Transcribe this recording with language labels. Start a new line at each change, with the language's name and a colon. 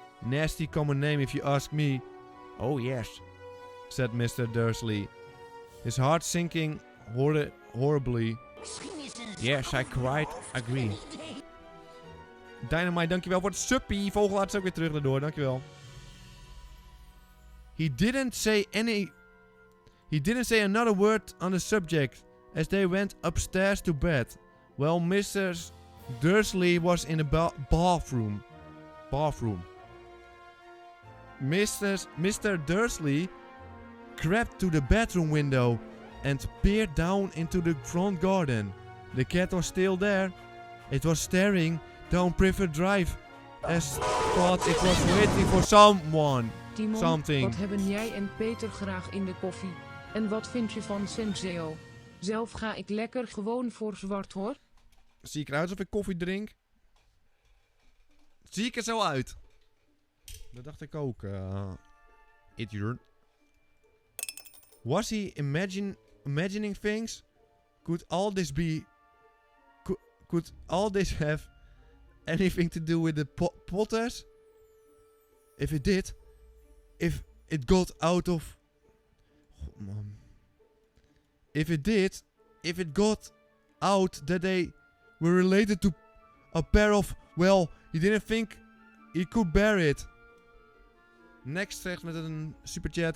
English: Nasty common name if you ask me. Oh yes, said Mr. Dursley. His heart sinking horribly. Yes, I quite agree.
Dutch: Dynamite, dankjewel voor het suppie. Vogelaar is ook weer terug daardoor, dankjewel.
English: He didn't say another word on the subject as they went upstairs to bed. While Mr. Dursley was in the bathroom. Mr. Dursley crept to the bedroom window and peered down into the front garden. The cat was still there. It was staring down Privet Drive as thought it was waiting for someone.
Dutch: Timon,
English: Something.
Dutch: wat hebben jij en Peter graag in de koffie? En wat vind je van Senseo? Zelf ga ik lekker gewoon voor zwart hoor. Zie ik eruit alsof ik koffie drink? Zie ik er zo uit? Dat dacht ik ook.
English: Idiot. Was he imagining things? Could all this be... Could all this have anything to do with the Potters? If it did... If it got out of... God, man. If it got out that they were related to a pair of... Well, he didn't think he could bear it.
Dutch: Next zegt met een superchat.